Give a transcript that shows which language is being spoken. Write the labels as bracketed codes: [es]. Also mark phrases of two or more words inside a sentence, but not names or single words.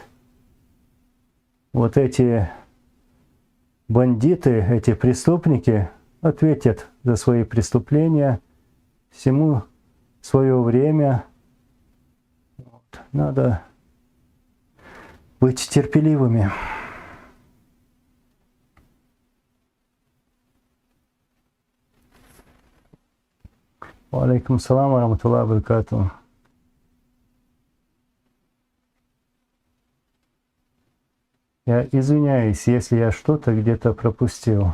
[ru] Вот эти бандиты, эти преступники ответят за свои преступления. Всему свое время. Вот. Надо быть терпеливыми. [ar] عليكم السلام ورحمة الله وبركاته. [ru] Я извиняюсь, если я что-то где-то пропустил.